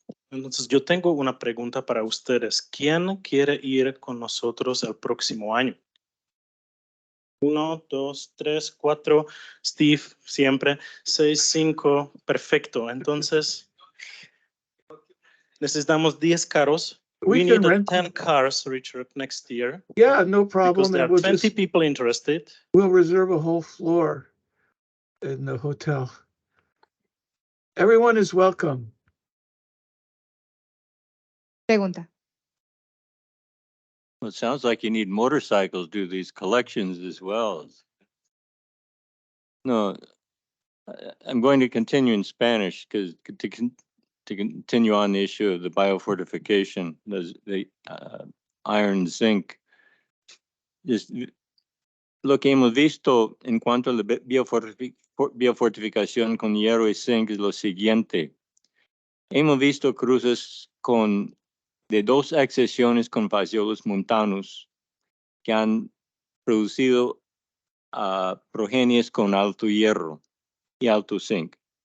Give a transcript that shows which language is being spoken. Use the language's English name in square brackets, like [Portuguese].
[Spanish] Entonces, yo tengo una pregunta para ustedes. ¿Quién quiere ir con nosotros el próximo año? 1, 2, 3, 4. Steve, siempre. 6, 5. Perfecto. Entonces, necesitamos 10 carros. [English] We need 10 cars, Richard, next year. Yeah, no problem. Because there are 20 people interested. We'll reserve a whole floor in the hotel. Everyone is welcome. [Spanish] Pregunta. [English] Well, it sounds like you need motorcycles to do these collections as well. No, I'm going to continue in Spanish because to continue on the issue of the biofortification, the iron, zinc. [Spanish] Lo que hemos visto en cuanto a la biofortificación con hierro y zinc es lo siguiente. Hemos visto cruces de 2 accesiones con fasciolos montanos que han producido progenies con alto hierro y alto zinc.